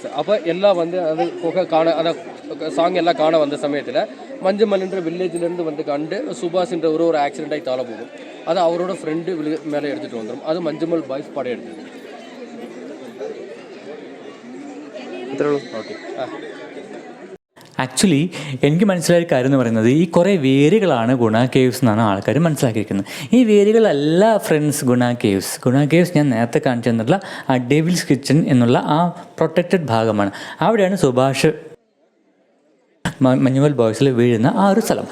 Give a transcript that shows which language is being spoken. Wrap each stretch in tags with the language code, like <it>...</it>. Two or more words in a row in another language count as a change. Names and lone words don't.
<ta>அப்போ எல்லாம் வந்து அது புகை காண அந்த சாங் எல்லாம் காண வந்த சமயத்தில் மஞ்சுமல்ன்ற வில்லேஜ்லேருந்து வந்து கண்டு சுபாஷ்ன்ற ஒரு ஆக்சிடென்ட் ஆகி தாழ போகும். அது அவரோட ஃப்ரெண்டு மேலே எடுத்துகிட்டு வந்துடும். அது மஞ்சுமல் பாய்ஸ் படம் எடுத்தது. ஓகே.</ta> <ml>ആക്ച്വലി എനിക്ക് മനസ്സിലായ ഒരു കാര്യം എന്ന് പറയുന്നത് ഈ കുറേ വേരുകളാണ് ഗുണ കേവ്സ് എന്നാണ് ആൾക്കാർ മനസ്സിലാക്കിയിരിക്കുന്നത്. ഈ വേരുകളല്ല ഫ്രണ്ട്സ് ഗുണ കേവ്സ് ഞാൻ നേരത്തെ കാണിച്ചു തന്നിട്ടുള്ള ആ ഡെവിൽസ് കിച്ചൺ എന്നുള്ള ആ പ്രൊട്ടക്റ്റഡ് ഭാഗമാണ്. അവിടെയാണ് സുഭാഷ് മഞ്ഞുമൽ ബോയ്സിൽ വീഴുന്ന ആ ഒരു സ്ഥലം.</ml>